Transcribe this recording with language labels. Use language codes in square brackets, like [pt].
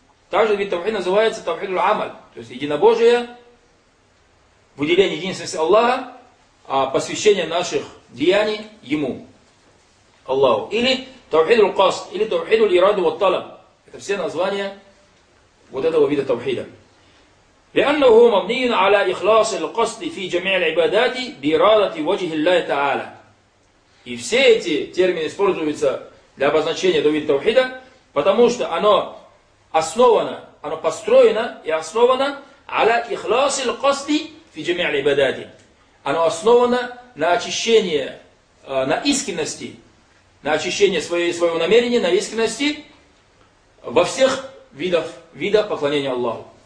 [ru] Также вид тавхид называется тавхиду аль-амаль. То есть единобожие, выделение единственности Аллаха, а посвящение наших деяний ему, Аллаху. Или тавхиду аль-касд, или тавхиду аль-ираду ва талаб. Это все названия вот этого вида тавхида. [ar] لأنه مبني على إخلاص القصد في جميع العبادات بإرادة وجه الله تعالى. [ru] И все эти термины используются для обозначения этого вида тавхида, потому что оно основано, оно построено и основано [ar] على إخلاص القصد في جميع العبادات. [ru] Оно основано на очищении, на искренности, на очищении своего намерения, на искренности во всех видах поклонения Аллаху.